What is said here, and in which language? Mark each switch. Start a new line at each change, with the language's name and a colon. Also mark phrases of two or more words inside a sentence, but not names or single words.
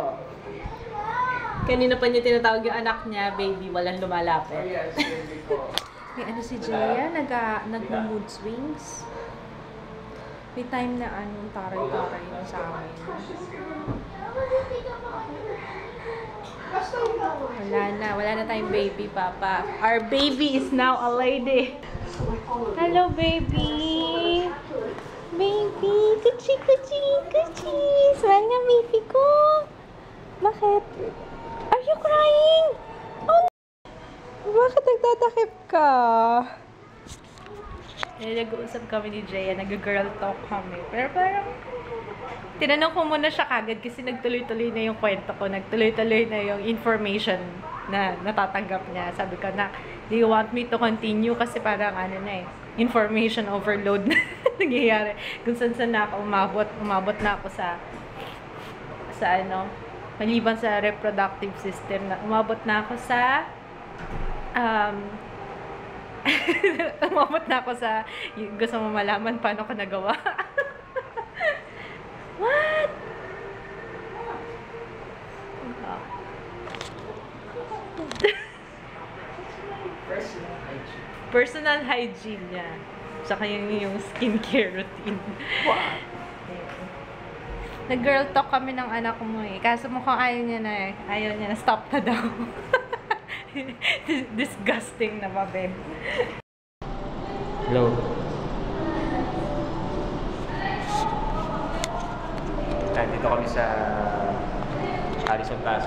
Filipino: Kanina pa niya tinatawag yung anak niya, baby, walang lumalapit. May ano si Jaya, nag-
English: mood swings.
Filipino: May time na taray-taray na sa amin. Wala na tayong baby, Papa.
English: Our baby is now a lady. Hello, baby.
Filipino: Baby, kuchi. Smile nga, baby ko. Bakit?
English: Are you crying?
Filipino: Oh, bakit nagtatakip ka? Nag-uusap kami ni Jaya, nag-
English: girl talk
Filipino: kami. Pero parang, tinanong ko muna siya kagad kasi nagtuloy-tuloy na yung kwento ko. Nagtuloy-tuloy na yung information na natatanggap niya. Sabi ko na,
English: do you want me to continue?
Filipino: Kasi parang
English: information overload
Filipino: na nangyayari. Kung saan na ako umabot na ako sa maliban sa
English: reproductive system,
Filipino: na umabot na ako sa umabot na ako sa gusto mo malaman paano ko nagawa.
English: What? Personal hygiene niya.
Filipino: Tsaka yung
English: skincare routine. What?
Filipino: Nag-
English: girl talk
Filipino: kami ng anak mo eh. Kaso mukhang ayaw niya na stop na daw. Disgusting na ba, babe?
English: Hello.
Filipino: Dito kami sa Harrison Plaza.